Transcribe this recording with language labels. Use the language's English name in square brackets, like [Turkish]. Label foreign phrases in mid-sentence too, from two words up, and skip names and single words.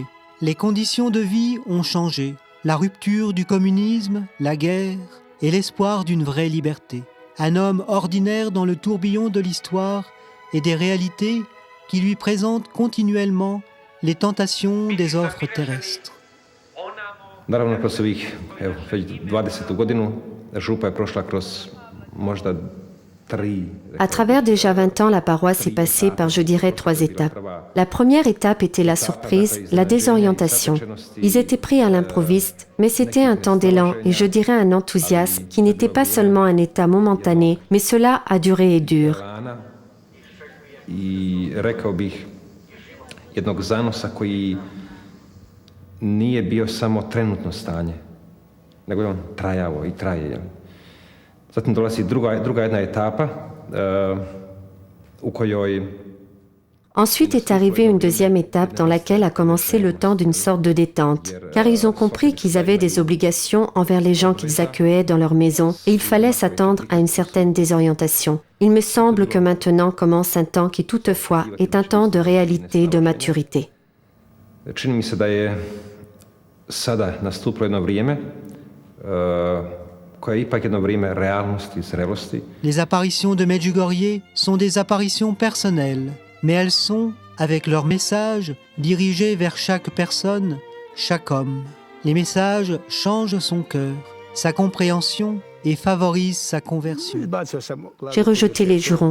[French] Les conditions de vie ont changé. La rupture du communisme, la guerre et l'espoir d'une vraie liberté. Un homme ordinaire dans le tourbillon de l'histoire et des réalités qui lui présentent continuellement les tentations des offres terrestres. [Croatian] Naravno, kroz ovih, već 20. godinu, župa je prošla kroz možda 3. [French] À travers déjà 20 ans, la paroisse est passée par, je dirais, 3 étapes. La première étape était la surprise, la désorientation. Ils étaient pris à l'improviste, mais c'était un temps d'élan et je dirais un enthousiasme qui n'était pas seulement un état momentané, mais cela a duré et dure. [Croatian] I rekao bih jednog zanosa koji nije bio samo trenutno stanje, nego je on trajao i traje. Zatim dolazi druga jedna etapa u kojoj... [French] Ensuite est arrivée une deuxième étape dans laquelle a commencé le temps d'une sorte de détente, car ils ont compris qu'ils avaient des obligations envers les gens qu'ils accueillaient dans leur maison et il fallait s'attendre à une certaine désorientation. Il me semble que maintenant commence un temps qui toutefois est un temps de réalité, de maturité. [Croatian] Čini mi se da je sada nastupilo jedno vrijeme koje je ipak jedno vrijeme realnosti, zrelosti. [French] Les apparitions de Medjugorje sont des apparitions personnelles, mais elles sont, avec leur message, dirigées vers chaque personne, chaque homme. Les messages changent son cœur, sa compréhension et favorisent sa conversion. J'ai rejeté les jurons.